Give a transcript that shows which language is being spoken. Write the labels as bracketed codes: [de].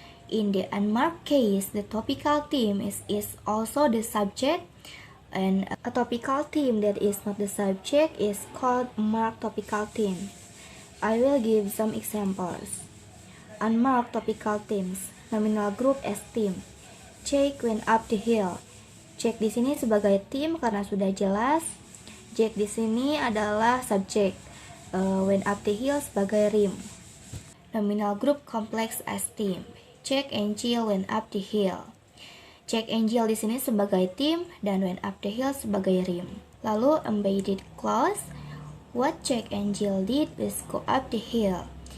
[en] In the unmarked case, the topical theme is also the subject, and a topical theme that is not the subject is called marked topical theme. I will give some examples. Unmarked topical themes, nominal group as theme. Jake went up the hill. [id] Jake di sini sebagai theme karena sudah jelas. Jake di sini adalah subjek. [en] Went up the hill [id] sebagai [en] Rheme. Nominal group complex as theme. Jack and Jill went up the hill. Jack and Jill [id] di sini sebagai [en] theme [id] dan [en] went up the hill [id] sebagai [en] Rheme. [id] Lalu [en] embedded clause, what Jack and Jill did was go up the hill.